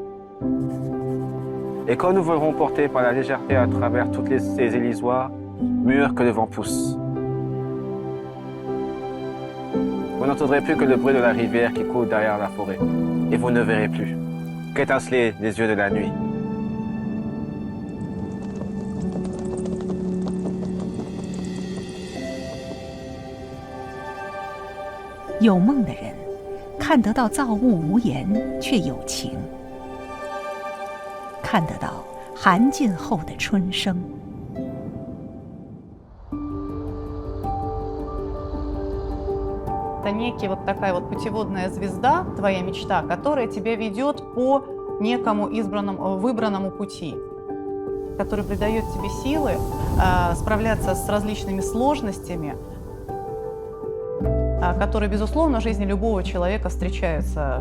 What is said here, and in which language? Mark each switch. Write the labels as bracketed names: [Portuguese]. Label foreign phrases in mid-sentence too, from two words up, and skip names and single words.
[French] Et quand nous volerons portés par la légèreté à travers toutes ces élisoires, mûrs que le vent pousse, vous n'entendrez plus que le bruit de la rivière qui coule derrière la forêt, et vous ne verrez plus qu'étinceler les yeux de la nuit. [Chinese] 有梦的人，看得到造物无言，却有情；看得到寒尽后的春生。 [Russian] Это некий вот такая вот путеводная звезда, твоя мечта, которая тебя ведет по некому избранному, выбранному пути, который придает тебе силы справляться с различными сложностями, которые, безусловно, в жизни любого человека встречаются.